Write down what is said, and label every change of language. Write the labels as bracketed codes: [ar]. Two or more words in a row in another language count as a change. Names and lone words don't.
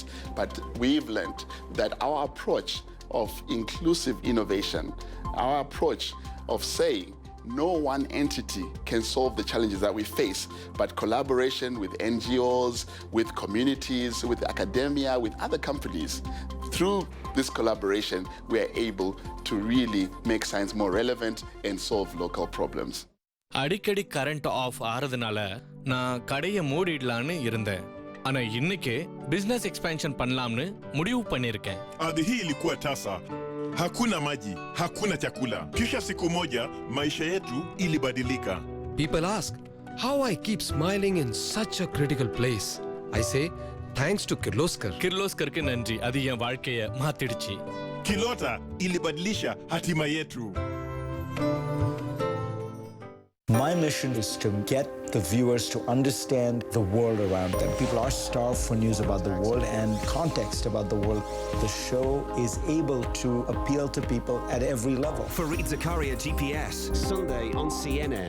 [en] But we've learned that our approach of inclusive innovation, our approach of saying no one entity can solve the challenges that we face, but collaboration with NGOs, with communities, with academia, with other companies. Through this collaboration, we are able to really make science more relevant and solve local problems. [ta] அடிக்கடி [en] current off [ta] ஆறதுனால நான் கடையை மூடிடலான்னு இருந்தேன். ஆனா இன்னைக்கு [en] business expansion [ta] பண்ணலாம்னு முடிவு பண்ணிருக்கேன். [sw] Ardhi hii ilikuwa tasa. Hakuna maji, hakuna chakula. Kisha siku moja maisha yetu ilibadilika. [en] People ask how I keep smiling in such a critical place. I say thanks to Kirloskar. [ta] Kirloskarக்கு நன்றி. அது என் வாழ்க்கையை மாத்திடுச்சு. [sw] Kilota ilibadilisha hatima yetu. [en] My mission is to get the viewers to understand the world around them. People are starved for news about the world and context about the world. The show is able to appeal to people at every level. Fareed Zakaria GPS, Sunday on CNN.